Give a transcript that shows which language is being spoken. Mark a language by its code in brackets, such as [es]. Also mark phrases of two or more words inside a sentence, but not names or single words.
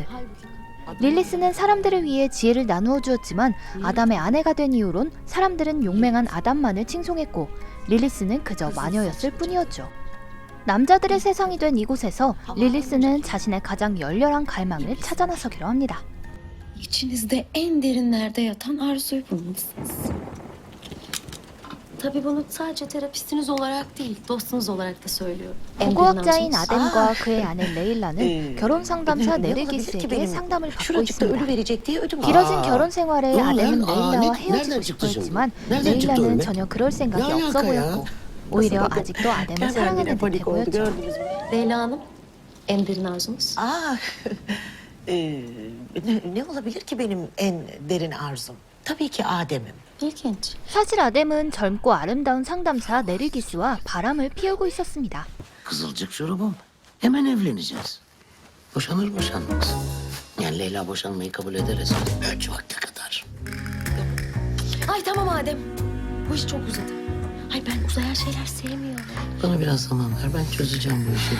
[ko] 릴리스는 사람들을 위해 지혜를 나누어 주었지만 아담의 아내가 된 이후론 사람들은 용맹한 아담만을 칭송했고 릴리스는 그저 마녀였을 뿐이었죠. 남자들의 세상이 된 이곳에서 릴리스는 자신의 가장 열렬한 갈망을 찾아 나서기로 합니다. [tr] İçinizde en derinlerde yatan arzuyu bulmalısınız. Tabii bunu sadece terapistiniz olarak değil, dostunuz olarak da söylüyorum. [ko] 고고학자인 아담과 그의 아내 레일라는 결혼 상담사 네르기스에게 상담을 받고 있습니다. 길어진 결혼 생활에 아담은 레일라와 헤어지고 싶어 했지만 레일라는 전혀 그럴 생각이 없어 보였고 오히려 아직도 아담을 사랑하는 듯해 보였죠. [tr] Leyla Hanım, en derin arzunuz? Ne olabilir ki benim en derin arzum? Tabii ki Adem'im. İlginç. [ko] 사실 아담은 젊고 아름다운 상담사 네르기스와 바람을 피우고 있었습니다. [tr] Kızılcık şurubum. Hemen evleneceğiz. Boşanır boşanmaz. Yani Leyla boşanmayı kabul eder esas. Ölçü vakti kadar. Ay tamam Adem. Bu iş çok uzadı. Ay ben uzayan şeyler sevmiyorum. Bana biraz zaman ver. Ben çözeceğim bu işi.